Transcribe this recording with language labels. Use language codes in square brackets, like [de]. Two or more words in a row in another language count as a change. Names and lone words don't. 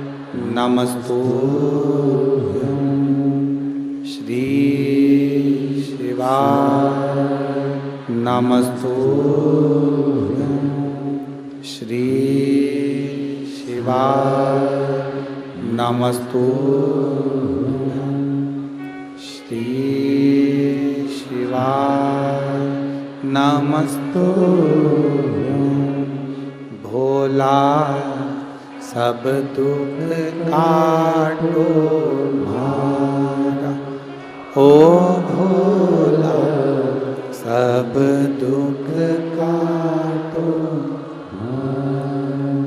[sa] नमस्तुभ्यम, श्री शिवाय नमस्तुभ्यम, श्री शिवाय नमस्तुभ्यम, श्री शिवाय नमस्तुभ्यम। [raj] भोला सब दुख काटो मारा, ओ भोला सब दुख काटो मारा।